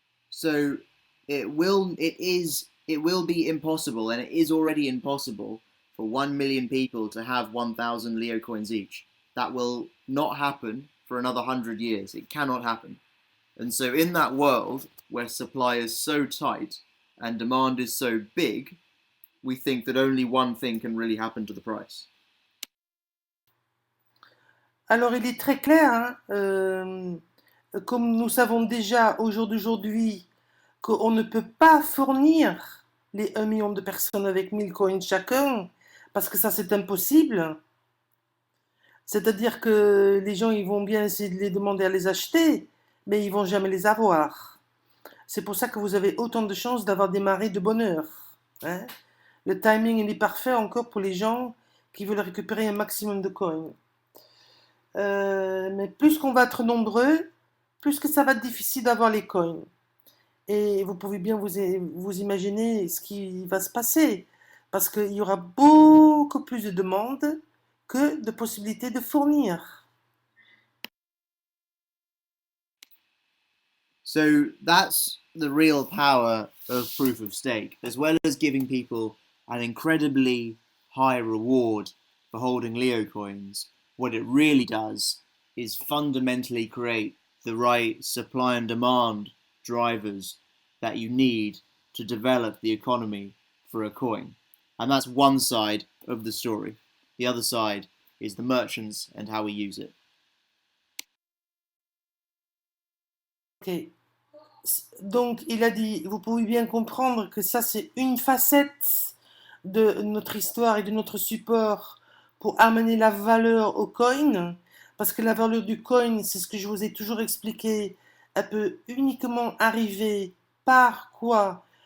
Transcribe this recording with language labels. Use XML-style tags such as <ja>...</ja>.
<en>So it will be impossible, and it is already impossible for 1 million people to have 1,000 Leo coins each. That will not happen for another 100 years. It cannot happen. And so in that world where supply is so tight and demand is so big, we think that only one thing can really happen to the price.</en> <fr>Alors il est très clair, hein, comme nous savons déjà au jour d'aujourd'hui qu'on ne peut pas fournir les 1 million de personnes avec 1000 coins chacun, parce que ça c'est impossible. C'est-à-dire que les gens ils vont bien essayer de les demander à les acheter, mais ils vont jamais les avoir. C'est pour ça que vous avez autant de chances d'avoir démarré de bonne heure. Hein. Le timing il est parfait encore pour les gens qui veulent récupérer un maximum de coins. Mais plus qu'on va être nombreux, plus que ça va être difficile d'avoir les coins. Et vous pouvez bien vous imaginer ce qui va se passer, parce qu'il y aura beaucoup plus de demandes que de possibilités de fournir.</fr> <en>So that's the real power of proof of stake, as well as giving people an incredibly high reward for holding Leo coins. What it really does is fundamentally create the right supply and demand drivers that you need to develop the economy for a coin. And that's one side of the story. The other side is the merchants and how we use it. Ok.</en> <fr>Donc, il a dit, vous pouvez bien comprendre que ça, c'est une facette de notre histoire et de notre support pour amener la valeur au coin, parce que la valeur du coin, c'est ce que je vous ai toujours expliqué, elle peut uniquement arriver par quoi?</fr>